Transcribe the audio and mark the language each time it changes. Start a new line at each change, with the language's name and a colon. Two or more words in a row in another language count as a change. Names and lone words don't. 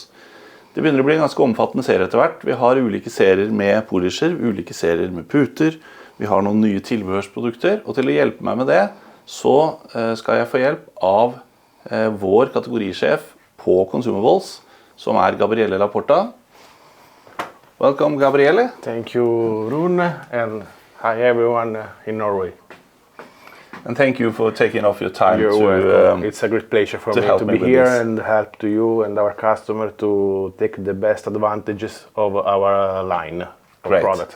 Norwegian: Det begynner å bli en ganske omfattende serie etter hvert. Vi har ulike serier med polisher, ulike serier med puter. Vi har noen nye tilbehørsprodukter, og til å hjelpe meg med det, så skal jeg få hjelp av vår kategorisjef på consumables, som Gabriele La Porta.
English: Welcome, Gabriele. Thank you, Rune, and hi everyone in Norway. And thank you for taking off your time. You're welcome. It's a great pleasure for me to be here and help to you and our customer to take the best advantages of our line of products.